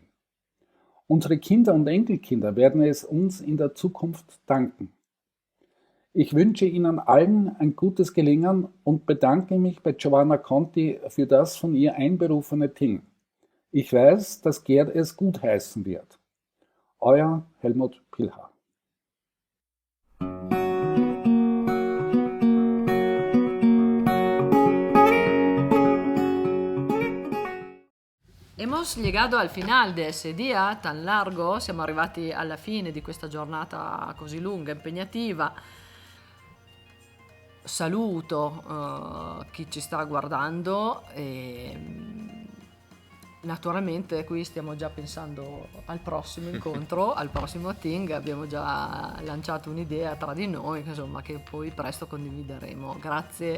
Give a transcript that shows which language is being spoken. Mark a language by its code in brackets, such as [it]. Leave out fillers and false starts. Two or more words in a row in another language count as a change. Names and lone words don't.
[de] Unsere Kinder und Enkelkinder werden es uns in der Zukunft danken. Ich wünsche Ihnen allen ein gutes Gelingen und bedanke mich bei Giovanna Conti für das von ihr einberufene Ting. Ich weiß, dass Gerd es gutheißen wird. Euer Helmut Pilcher. [es] Hemos llegado al final de ese día tan largo, [it] siamo arrivati alla fine di questa giornata così lunga, impegnativa. Saluto chi ci sta guardando e naturalmente qui stiamo già pensando al prossimo incontro, al prossimo Ting, abbiamo già lanciato un'idea tra di noi, insomma, che poi presto condivideremo.